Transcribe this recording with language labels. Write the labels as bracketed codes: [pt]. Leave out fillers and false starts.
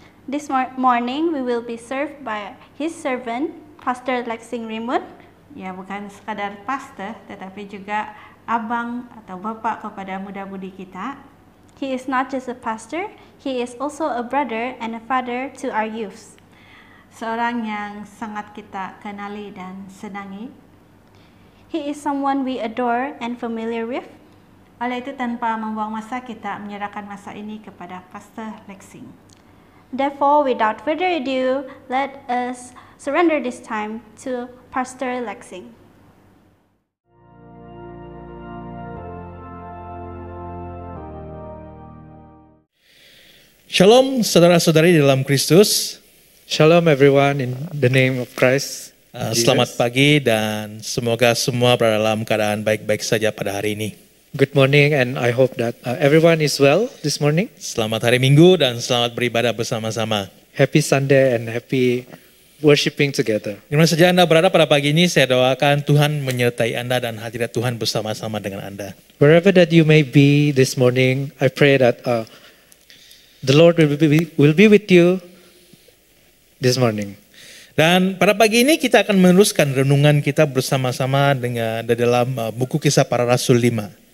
[en] This morning we will be served by his servant, Pastor Lexing Raymond. [ms] Ya, bukan sekadar pastor tetapi juga abang atau bapak kepada muda-mudi kita. [en] He is not just a pastor, he is also a brother and a father to our youths. [ms] Seorang yang sangat kita kenali dan senangi. [en] He is someone we adore and familiar with. [ms] Oleh itu tanpa membuang masa kita menyerahkan masa ini kepada Pastor Lexing. [en] Therefore, without further ado, let us surrender this time to Pastor Lexing. [ms] Shalom saudara-saudari dalam Kristus. [en] Shalom everyone in the name of Christ. [ms] Selamat pagi dan semoga semua berada dalam keadaan baik-baik saja pada hari ini. [en] Good morning and I hope that everyone is well this morning. [ms] Selamat hari Minggu dan selamat beribadah bersama-sama. [en] Happy Sunday and happy worshiping together. [ms] Di mana saja Anda berada pada pagi ini, saya doakan Tuhan menyertai Anda dan hadirat Tuhan bersama-sama dengan Anda. [en] Wherever that you may be this morning, I pray that the Lord will be with you this morning. [ms] Dan pada pagi ini kita akan meneruskan renungan kita bersama-sama dengan dalam buku Kisah Para Rasul 5.